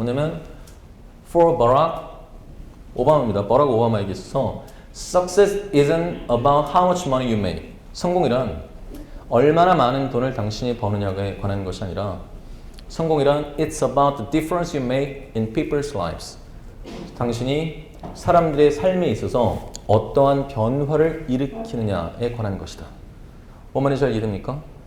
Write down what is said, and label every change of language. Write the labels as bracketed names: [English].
[Korean] 뭐냐면 For Barack 오바마입니다. 버락 오바마에게 있어서 [English] Success isn't about how much money you make. [Korean] 성공이란 얼마나 많은 돈을 당신이 버느냐에 관한 것이 아니라, 성공이란 [English] It's about the difference you make in people's lives. [Korean] 당신이 사람들의 삶에 있어서 어떠한 변화를 일으키느냐에 관한 것이다. 뭔 말인지 잘 이해됩니까?